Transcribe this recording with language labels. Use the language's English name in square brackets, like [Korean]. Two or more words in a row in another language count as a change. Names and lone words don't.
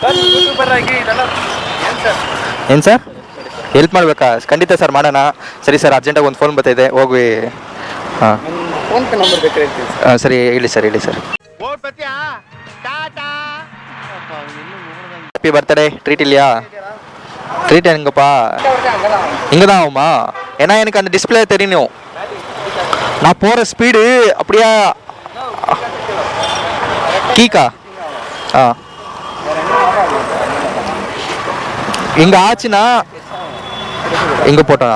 [Kannada] ಏನು ಸರ್, ಹೆಲ್ಪ್ ಮಾಡಬೇಕಾ? ಖಂಡಿತ ಸರ್, ಮಾಡೋಣ. ಸರಿ ಸರ್, ಅರ್ಜೆಂಟಾಗಿ ಒಂದು ಫೋನ್ ಬರ್ತಾಯಿದೆ, ಹೋಗಿ. ಹಾಂ ಸರಿ, ಹೇಳಿ ಸರ್. [English] Happy birthday. Treat இல்லையா? [Tamil] ட்ரீட் எங்கப்பா? இங்கே தான் ஆகுமா? ஏன்னா எனக்கு அந்த டிஸ்பிளே தெரியணும். நான் போகிற ஸ்பீடு அப்படியா? கீக்கா? இங்கே ஆச்சுன்னா இங்கே போட்டோம்.